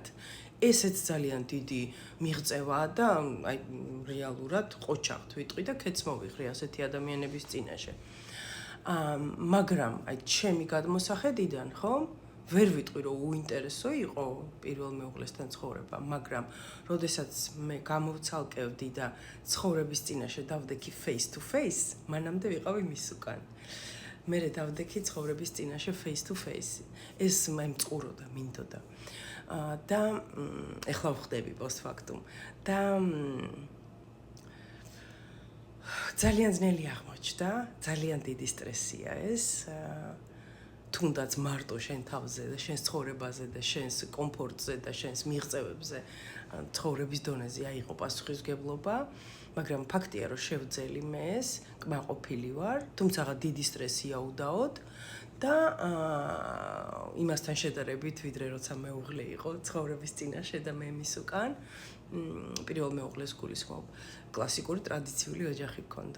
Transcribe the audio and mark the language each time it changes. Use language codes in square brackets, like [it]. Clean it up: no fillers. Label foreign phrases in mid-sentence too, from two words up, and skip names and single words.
[ka] ესეც ძალიან დიდი მიღწევაა და აი რეალურად ყოჩაღთ ვიტყვი და ქეც მოვიღრი ასეთი ადამიანების წინაშე. მაგრამ აი ჩემი გადმოსახედიდან, ხო? ვერ ვიტყვი, რომ უინტერესო იყო პირველ მეუღლესთან ცხოვრება, მაგრამ როდესაც მე გამოვცალკევდი და ცხოვრების წინაშე დავდექი [en] face to face, [ka] მანამდე ვიყავი მის უკან. მერე დავდექი ცხოვრების წინაშე [en] face to face. [ka] ეს მემწყუროდა, მინდოდა. და ეხლა ვხდები პოსტფაქტუმ და ძალიან ძნელი აღმოჩნდა, ძალიან დიდი სტრესია ეს. თუნდაც მარტო შენ თავზე და შენს ცხოვრებაზე და შენს კომფორტზე და შენს მიღწევებზე ცხოვრების დონეზე აიღო პასუხისმგებლობა, მაგრამ ფაქტია, რომ შევძელი მე ეს, კმაყოფილი ვარ, თუმცა დიდი სტრესია უდაოდ და იმასთან შედარებით, ვიდრე როცა მეუღლე იყო ცხოვრების წინაშე და მე მის უკან, პირველ მეუღლეს გულისხმობ, კლასიკური ტრადიციული ოჯახი გქონდა.